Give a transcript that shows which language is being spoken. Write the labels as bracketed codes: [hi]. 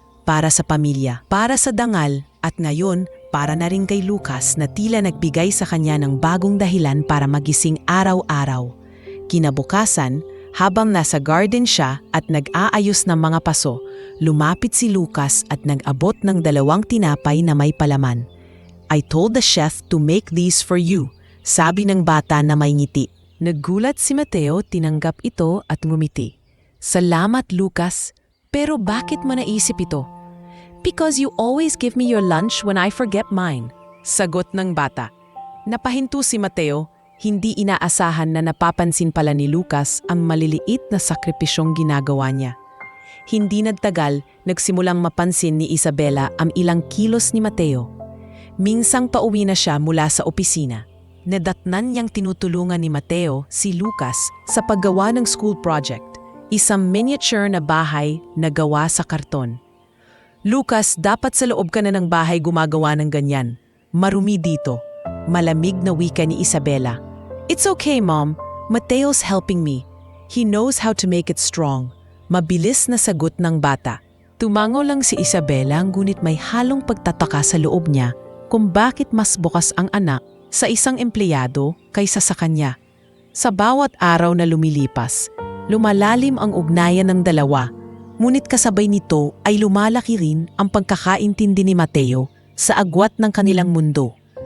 [tl] Para sa pamilya, para sa dangal, at ngayon para na rin kay Lucas na tila nagbigay sa kanya ng bagong dahilan para magising araw-araw. Kinabukasan, habang nasa garden siya at nag-aayos ng mga paso, lumapit si Lucas at nag-abot ng 2 tinapay na may palaman. [en] "I told the chef to make these for you," [tl] sabi ng bata na may ngiti. Naggulat si Mateo, tinanggap ito at ngumiti. "Salamat, Lucas. Pero bakit mo naisip ito?" [en] "Because you always give me your lunch when I forget mine," [tl] sagot ng bata. Napahinto si Mateo, hindi inaasahan na napapansin pala ni Lucas ang maliliit na sakripisyong ginagawa niya. Hindi nagtagal, nagsimulang mapansin ni Isabela ang ilang kilos ni Mateo. Minsang pauwi na siya mula sa opisina. Nadatnan niyang tinutulungan ni Mateo si Lucas sa paggawa ng school project, isang miniature na bahay na gawa sa karton. "Lucas, dapat sa loob ka na ng bahay gumagawa ng ganyan. Marumi dito." Malamig na wika ni Isabela. [en] "It's okay, Mom. Mateo's helping me. He knows how to make it strong." [tl] Mabilis na sagot ng bata. Tumango lang si Isabela, ngunit may halong pagtataka sa loob niya kung bakit mas bukas ang anak sa isang empleyado kaysa sa kanya. Sa bawat araw na lumilipas, lumalalim ang ugnayan ng dalawa, ngunit kasabay nito ay lumalaki rin ang pagkakaintindi ni Mateo sa agwat ng kanilang mundo.